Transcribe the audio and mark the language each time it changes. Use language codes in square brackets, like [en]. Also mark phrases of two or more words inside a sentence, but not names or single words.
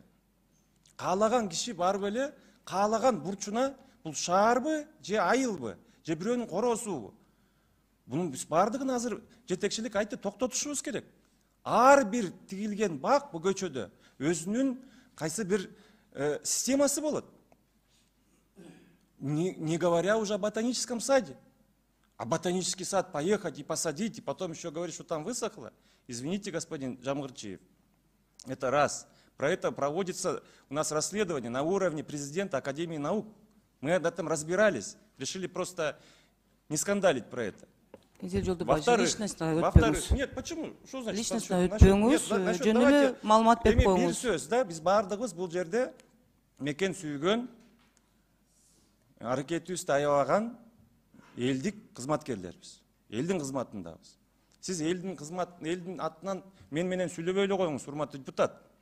[ky] Каалаган киши барып эле, каалаган бурчуна бул шаарбы, же айылбы, же бирөөнүн короосубу. Бунун биз бардыгын азыр жетекчилик айтты, токтотушубуз керек. Ар бир тигилген бак бу көчөдө өзүнүн кайсы бир системасы болот. [ru] Не говоря уже о ботаническом саде. А ботанический сад поехать и посадить, и потом еще говорить, что там высохло. Извините, господин Жамгырчиев. Это раз. Про это проводится у нас расследование на уровне президента Академии наук. Мы об этом разбирались. Решили просто не скандалить про это. Во-вторых, нет, почему? Что значит? [ky] Личностно өтпөңүз, жөнүнө маалымат берип коюңуз. Бир сөз да, биз бардыгыбыз бул жерде мекен сүйгөн, аракетибизди аябаган элдик кызматкерлербиз. Элдин кызматындабыз. Сиз элдин атынан мен менен сүйлөбөй эле коюңуз, урматтуу депутат.